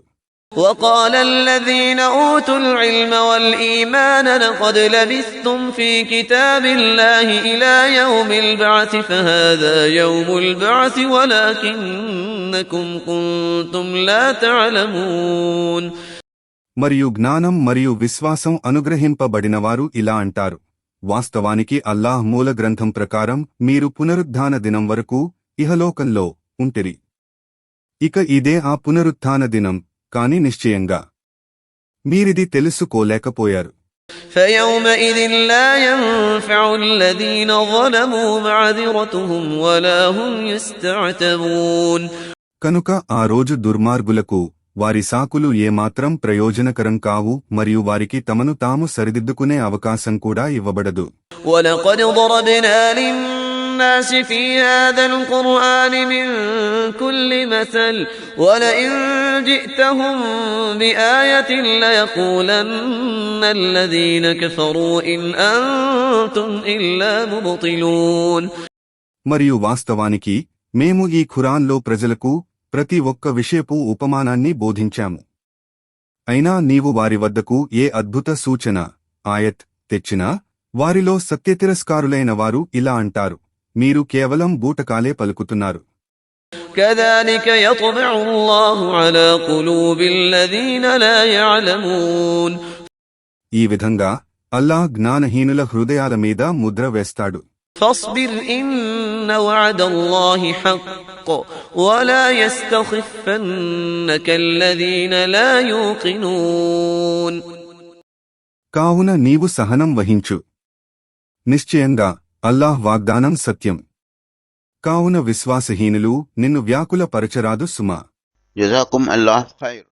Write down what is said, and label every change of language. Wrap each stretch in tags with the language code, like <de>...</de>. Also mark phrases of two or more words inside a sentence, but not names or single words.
<ar>وقال الذين أوتوا العلم والإيمان لقد لبثتم في كتاب الله إلى يوم البعث فهذا يوم البعث ولكنكم كنتم لا تعلمون.</ar> <te>మరియు జ్ఞానం మరియు విశ్వాసం అనుగ్రహింపబడినవారు ఇలా అంటారు, వాస్తవానికి అల్లాహ్ మూల గ్రంథం ప్రకారం మీరు పునరుద్ధాన దినం వరకు ఇహలోకంలో ఉంటిరి. ఇక ఇదే ఆ పునరుత్థాన దినం, కాని నిశ్చయంగా మీరిది తెలుసుకోలేకపోయారు.</te> <ar>فَيَوْمَئِذٍ لَا يَنفَعُ الَّذِينَ ظَلَمُوا مَعْذِرَتُهُمْ وَلَا هُمْ يُسْتَعْتَبُونَ.</ar> <te>కనుక ఆ రోజు దుర్మార్గులకు వారి సాకులు ఏమాత్రం ప్రయోజనకరం కావు మరియు వారికి తమను తాము సరిదిద్దుకునే అవకాశం కూడా ఇవ్వబడదు.</te> <ar>وَلَقَدْ ضَرَبْنَا لِلنَّاسِ فِي هَذَا الْقُرْآنِ مِنْ كُلِّ مَثَلٍ وَلَئِنْ جِئْتَهُمْ بِآيَةٍ لَيَقُولَنَّ الَّذِينَ كَفَرُوا إِنْ أَنْتُمْ إِلَّا مُبْطِلُونَ.</ar> <te>మరియు వాస్తవానికి మేము ఈ ఖురాన్లో ప్రజలకు ప్రతి ఒక్క విషయపు ఉపమానాన్ని బోధించాము. అయినా నీవు వారి వద్దకు ఏ అద్భుత సూచన ఆయత్ తెచ్చినా వారిలో సత్యతిరస్కారులైన వారు ఇలా అంటారు, మీరు కేవలం బూటకాలే పలుకుతున్నారు.</te> <ar>كذلك يطبع الله على قلوب الذين لا يعلمون.</ar> <te>ఈ విధంగా అల్లాహ్ జ్ఞానహీనుల హృదయాల మీద ముద్ర వేస్తాడు.</te> <ar>فاصبر إن وعد الله حق ولا يستخفنك الذين لا يوقنون.</ar> <te>కావున నీవు సహనం వహించు. నిశ్చయంగా అల్లాహ్ వాగ్దానం సత్యం. కావున విశ్వాసహీనులు నిన్ను వ్యాకుల పరచరాదు సుమా.</te> <ar>جزاكم الله خير.</ar>